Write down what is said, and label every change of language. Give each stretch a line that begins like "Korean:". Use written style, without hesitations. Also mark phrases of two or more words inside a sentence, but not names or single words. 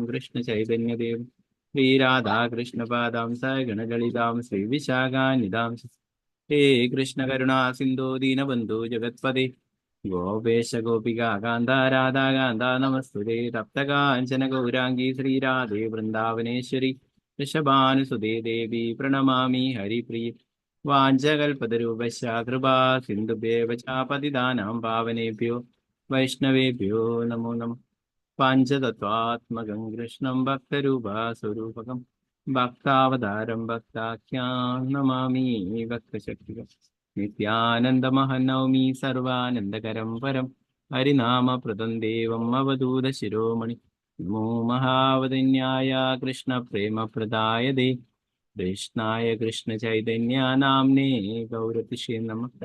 Sanskrit: കൃഷ്ണചൈതന്യദേവം ശ്രീരാധാകൃഷ്ണപാദാം സഗണലളിതാം ശ്രീവിശാഖാന്വിതാം ഹേ കൃഷ്ണ കരുണാ സിന്ധോ ദീനബന്ധു ജഗത്പദേ ഗോപേശ ഗോപികാ കാന്ത രാധാകാന്ത നമസ്തുതേ തപ്തകാഞ്ചന ഗൗരാംഗീ ശ്രീരാധേ വൃന്ദാവനേശ്വരി വൃഷഭാനുസുതേ ദേവി പ്രണമാമി ഹരിപ്രിയ വാഞ്ചകൽപതരൂപശ്ച കൃപാ സിന്ധുഭ്യേവ ച പതിതാനാം പാവനേഭ്യോ വൈഷ്ണവേഭ്യോ നമോ നമഃ. പാഞ്ചതത്വാത്മകം കൃഷ്ണം ഭക്തരൂപസ്വരൂപകം ഭക്താവതാരം ഭക്താഖ്യാം നമാമി ഭക്തശക്തികം നിത്യാനന്ദമഹനൗമി സർവാനന്ദകരം പരം ഹരിനാമപ്രദം ദേവം അവധൂത ശിരോമണി നമോ മഹാവദന്യായ കൃഷ്ണ പ്രേമപ്രദായതേ കൃഷ്ണായ കൃഷ്ണ ചൈതന്യ നാംനേ ഗൗരതിഷേ നമഃ.